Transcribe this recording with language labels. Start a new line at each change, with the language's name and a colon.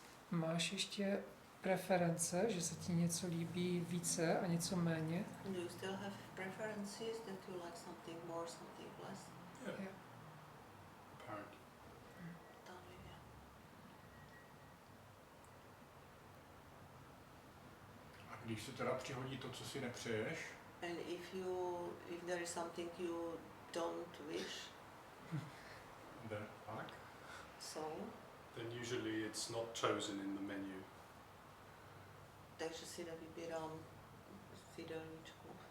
Czech: máš ještě preference, že se ti něco líbí více a něco méně?
English: Do you still have preferences that you like something more, something less? Yeah. Apparently.
Czech: Danlivě. A když se teda přihodí to, co si nepřeješ,
English: And if there is something you don't wish,
Czech: then pak,
English: so, Then usually it's not chosen in the menu.
Czech: takže si nevybírám z jídelníčku.